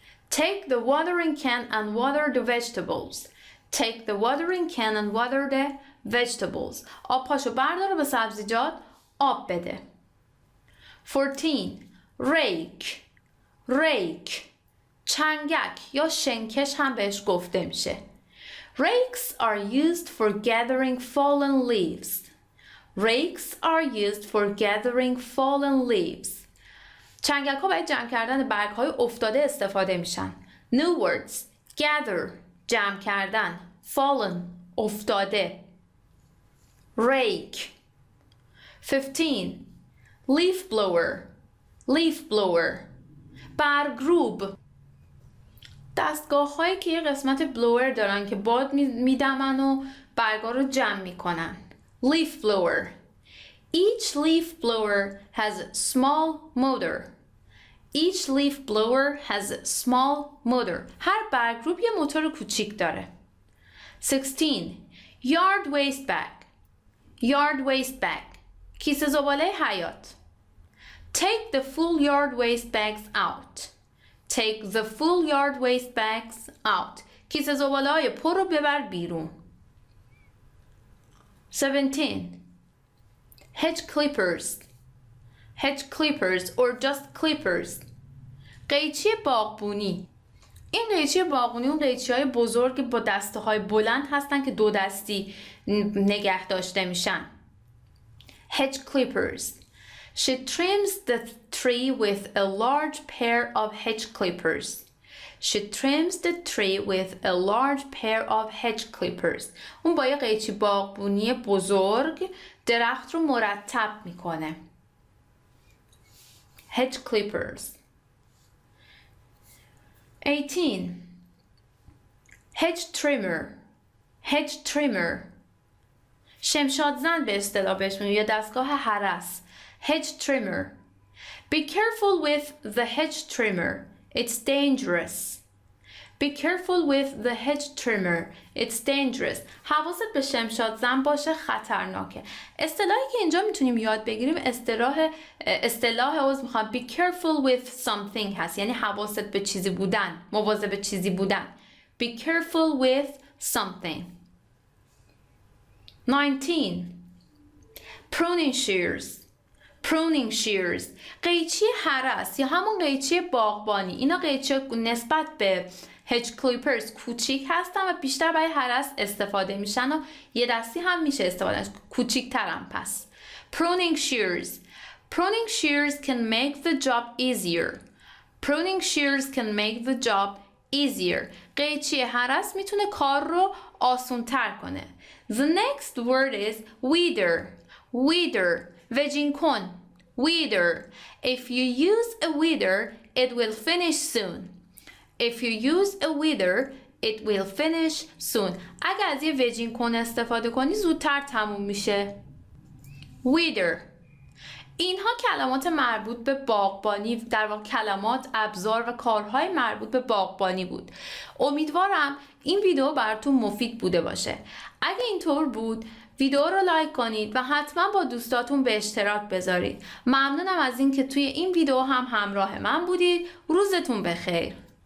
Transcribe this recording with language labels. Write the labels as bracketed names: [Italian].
[English] Take the watering can and water the vegetables. Take the watering can and water the vegetables. [Persian] آب پاشو بردار به سبزیجات آب بده. [English] 14. Rake. [Persian] Rake. چنگک یا شنکش هم بهش گفته میشه. [English] Rakes are used for gathering fallen leaves. Rakes are used for gathering fallen leaves. [Persian] چنگک ها برای جمع کردن برگ های افتاده استفاده میشن. [English] New words. Gather. [Persian] جمع کردن. [English] Fallen. افتاده. Rake. 15. Leaf blower. Leaf blower. [Persian] برگروب. دستگاه هایی که یه قسمت بلوور دارن که باد میدمن و برگا رو جمع میکنن. [English] Leaf blower. Each leaf blower has a small motor. Each leaf blower has a small motor. [Persian] هر برگروب یه موتور کوچیک داره. [English] 16. Yard waste bag. Yard waste bag. [Persian] کیسه زباله حیاط. [English] Take the full yard waste bags out. Take the full yard waste bags out. [Persian] کیسه زباله های پر رو ببر بیرون. [English] 17. Hedge clippers. Hedge clippers or just clippers. [Persian] قیچی باغبونی. این قیچی باغبونی اون قیچی های بزرگ با دسته های بلند هستن که دو دستی نگه داشته میشن. [English] Hedge clippers. She trims the tree with a large pair of hedge clippers. She trims the tree with a large pair of hedge clippers. [Persian] اون با یه قیچی باغبونی بزرگ درخت رو مرتب میکنه. [English] Hedge clippers. 18. Hedge trimmer. Hedge trimmer. [Persian] شمشاد زن به اصطلاح بهش میگن یا دستگاه هرس. [English] Hedge trimmer. Be careful with the hedge trimmer. It's dangerous. Be careful with the hedge trimmer. It's dangerous. [Persian] حواست به شمشاد زن باشه، خطرناکه. اصطلاحی که اینجا میتونیم یاد بگیریم اصطلاح میخوام [English] be careful with something [Persian] هست، یعنی حواست به چیزی بودن، مواظب به چیزی بودن. [English] Be careful with something. 19. Pruning shears. Pruning shears. [Persian] قیچی هرس یا همون قیچی باغبانی. اینا قیچی نسبت به hedge clippers کوچیک هستن و بیشتر برای هرس استفاده میشن و یه دستی هم میشه استفاده کوچیک ترم پس. [English] Pruning shears. Pruning shears can make the job easier. Pruning shears can make the job easier. [Persian] قیچی هرس میتونه کار رو آسون تر کنه. [English] The next word is weeder. Weeder. وجین کن. Weeder. If you use a weeder, it will finish soon. If you use a weeder, it will finish soon. [Persian] اگر از یه وجین کن استفاده کنی زودتر تموم میشه. [English] Weeder. [Persian] اینها کلمات مربوط به باغبانی، در واقع کلمات، ابزار و کارهای مربوط به باغبانی بود. امیدوارم این ویدیو براتون مفید بوده باشه. اگه اینطور بود ویدیو رو لایک کنید و حتما با دوستاتون به اشتراک بذارید. ممنونم از اینکه توی این ویدیو هم همراه من بودید. روزتون بخیر.